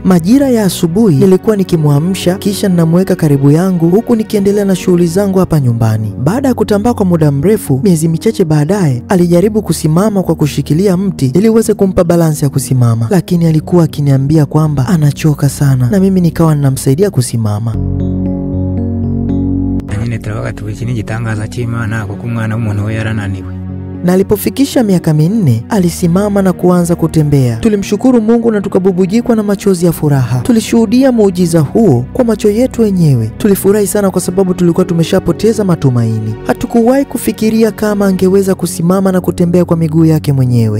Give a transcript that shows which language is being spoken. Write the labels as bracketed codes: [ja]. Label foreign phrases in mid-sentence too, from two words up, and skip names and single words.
[sw] Majira ya asubuhi nilikuwa nikimwamsha kisha ninamweka karibu yangu huku nikiendelea na shughuli zangu hapa nyumbani. Baada ya kutambaa kwa muda mrefu, miezi michache baadaye alijaribu kusimama kwa kushikilia mti ili uweze kumpa balansi ya kusimama, lakini alikuwa akiniambia kwamba anachoka sana, na mimi nikawa ninamsaidia kusimama. [rw] Nyine turabaga tubiki n'igitangaza cy'Imana kuko umwana w'umuntu we yarananiwe. [sw] Na alipofikisha miaka 4 alisimama na kuanza kutembea. Tulimshukuru Mungu na tukabubujikwa na machozi ya furaha. Tulishuhudia muujiza huo kwa macho yetu wenyewe. Tulifurahi sana kwa sababu tulikuwa tumeshapoteza matumaini. Hatukuwahi kufikiria kama angeweza kusimama na kutembea kwa miguu yake mwenyewe.